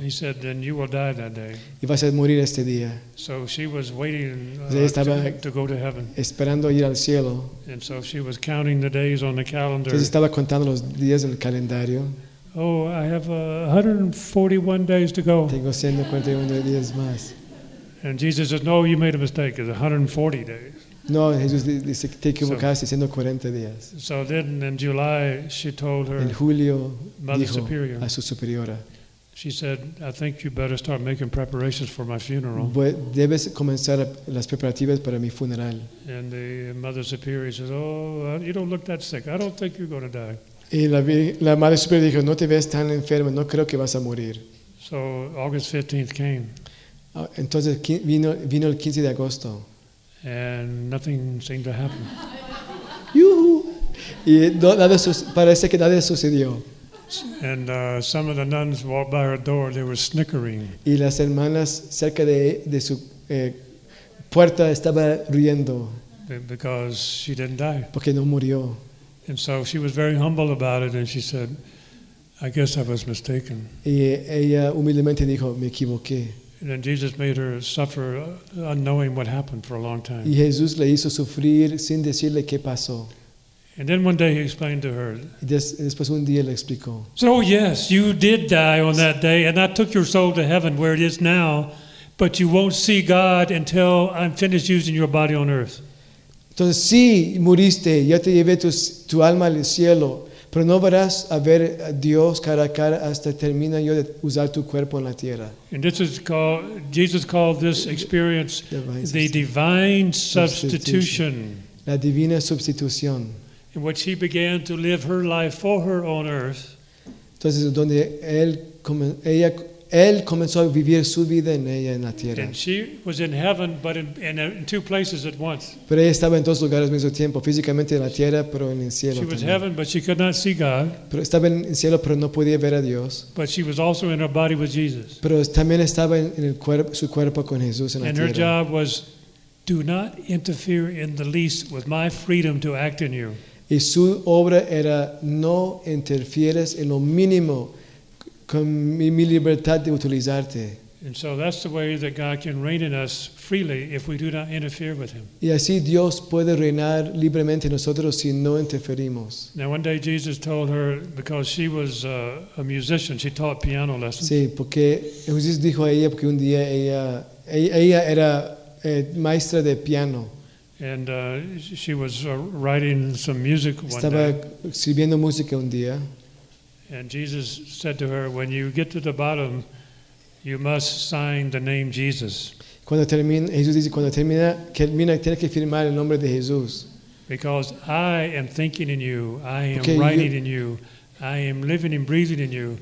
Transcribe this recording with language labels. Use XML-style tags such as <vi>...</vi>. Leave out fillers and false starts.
<en>He said, then you will die that day.</en> <es>Y vas a morir este día.</es> <en>So she was waiting to go to heaven.</en> <es>Esperando ir al cielo.</es> <en>And so she was counting the days on the calendar.</en> <es>Entonces estaba contando los días en el calendario.</es> <en>Oh, I have 141 days to go.</en> <es>Tengo 141 días más.</es> <en>And Jesus says, no, you made a mistake. It's 140 days.</en> <es>No, Jesús dice que te equivocaste siendo 40 días.</es> <en>So then in July she told her</en> <es>en julio dijo superior, a su superiora.</es> <en>She said, I think you better start making preparations for my funeral.</en> <es>Debes comenzar las preparativas para mi funeral.</es> <en>And the mother superior says, oh, you don't look that sick. I don't think you're going to die.</en> <es>Y la madre superior dijo, no te ves tan enferma, no creo que vas a morir.</es> <en>So August 15th came.</en> <es>Entonces vino el 15 de agosto.</es> <en>And nothing seemed to happen. Yuhu!</en> <es>Y nada parece que nada sucedió.</es> <en>And some of the nuns walked by her door. They were snickering.</en> <es>Y las hermanas cerca de su puerta estaba riendo.</es> <en>Because she didn't die.</en> <es>Porque no murió.</es> <en>And so she was very humble about it, and she said, "I guess I was mistaken."</en> <es>Y ella humildemente dijo, "Me equivoqué."</es> <en>And then Jesus made her suffer, unknowing what happened for a long time.</en> <es>Y Jesús le hizo sufrir sin decirle qué pasó.</es> <en>And then one day he explained to her.</en> <es>Después un día le explicó.</es> <en>So yes, you did die on that day, and I took your soul to heaven where it is now, but you won't see God until I'm finished using your body on earth.</en> <es>Entonces sí, muriste, yo te llevé tu alma al cielo, pero no verás a ver a Dios cara a cara hasta termina yo de usar tu cuerpo en la tierra.</es> <en>And this is called, Jesus called this experience the divine substitution.</en> <es>La divina sustitución.</es> <en>In which he began to live her life for her on earth.</en> <es>Entonces donde ella él comenzó a vivir su vida en ella en la tierra.</es> <en>And she was in heaven, but in two places at once.</en> <es>Pero ella estaba en dos lugares al mismo tiempo, físicamente en la tierra, pero en el cielo.</es> <en>She was heaven, but she could not see God.</en> <es>Pero estaba en el cielo, pero no podía ver a Dios.</es> <en>But she was also in her body with Jesus.</en> <es>Pero también estaba en el su cuerpo con Jesús en la tierra.</es> <en>And her job was, do not interfere in the least with my freedom to act in you.</en> <es>Y su obra era, no interfieres en lo mínimo con mi libertad de utilizarte.</es> <en>And so that's the way that God can reign in us freely if we do not interfere with him.</en> <es>Y así Dios puede reinar libremente en nosotros si no interferimos.</es> <en>Now one day Jesus told her, because she was a musician, she taught piano lessons.</en> <es>Sí, porque Jesús dijo a ella, porque un día ella era maestra de piano.</es> <en>And she was writing some music one day.</en> <es>Estaba escribiendo música un día.</es> <en>And Jesus said to her, when you get to the bottom, you must sign the name Jesus.</en> <es>Cuando termina, Jesús dice, cuando termina, tiene que firmar el nombre de Jesús.</es> <en>Because I am thinking in you, I am writing in you, I am living and breathing in you.</en>